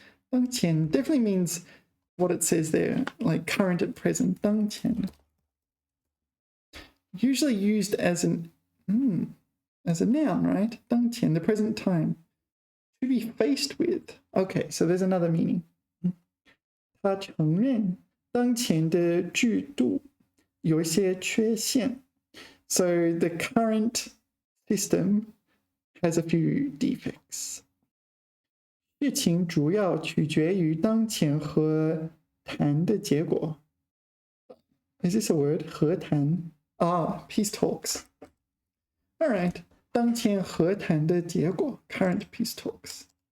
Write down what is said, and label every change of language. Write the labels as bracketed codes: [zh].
[en] 当前 definitely means what it says there, like current at present. [zh] 当前. [en] Usually used as a noun, right? 当前, the present time. To be faced with. Okay, so there's another meaning. [zh] 他承认当前的制度有一些缺陷. [en] So the current system has a few defects. [zh] 事情主要取决于当前和谈的结果. [en] Is this a word? 和谈.Ah, peace talks. All right. [zh] 当前和谈的结果 [en] current peace talks.